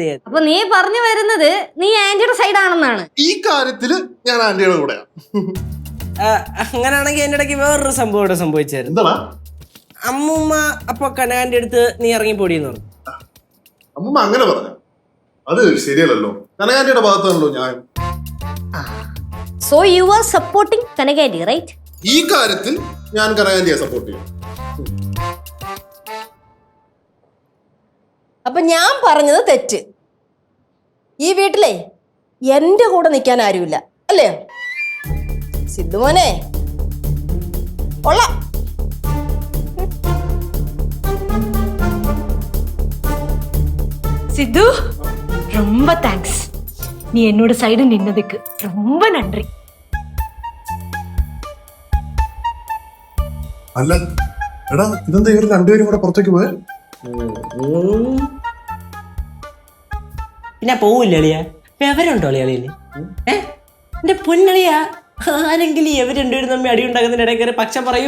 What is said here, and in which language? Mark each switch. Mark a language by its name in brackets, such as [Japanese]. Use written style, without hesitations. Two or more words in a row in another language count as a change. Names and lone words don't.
[Malayalam] അപ്പൊ നീ പറഞ്ഞു വരുന്നത് നീ ആന്റിയുടെ സൈഡ് ആണെന്നാണ്? ഈ കാര്യത്തില് ഞാൻ ആന്റിയുടെ കൂടെയാ. അങ്ങനെയാണെങ്കിൽ എന്റെ ഇടയ്ക്ക് വേറൊരു സംഭവം ഇവിടെ സംഭവിച്ചായിരുന്നു. എന്താ? അമ്മൂമ്മ അപ്പൊ കനകാന്റെ അടുത്ത് നീ ഇറങ്ങിപ്പോടിയെന്ന് പറഞ്ഞു. അമ്മൂമ്മ അങ്ങനെ പറഞ്ഞു? അത് ശരിയല്ലല്ലോ, കനകാന്റിയുടെ ഭാഗത്താണല്ലോ ഞാൻ. [English] So you are supporting Kanaganti, right? [Malayalam] ഈ കാര്യത്തിൽ ഞാൻ കനകാന്റിയെ സപ്പോർട്ട് ചെയ്യും. അപ്പൊ ഞാൻ പറഞ്ഞത് തെറ്റ്. ഈ വീട്ടിലെ എന്റെ കൂടെ നിൽക്കാൻ ആരുമില്ല അല്ലേ സിദ്ധുമോനെ? കൊള്ളാം. [Tamil] சித்து, ரொம்ப தேங்க்ஸ். நீ என்னோட சைடு நின்னதுக்கு ரொம்ப நன்றி. [Malayalam] അല്ല എടാ, ഇതെന്താ ഇവർ രണ്ടുപേരും കൂടെ പുറത്തേക്ക് പോയ? പിന്നെ പോവില്ല അളിയ, വിവരമുണ്ടോ അളിയ? അളിയന് എന്റെ പൊന്നളിയ, ആരെങ്കിലും ഇവർ രണ്ടുപേരും തമ്മിൽ അടി ഉണ്ടാക്കുന്നതിന് ഇടയിൽ കയറി പക്ഷം പറയൂ.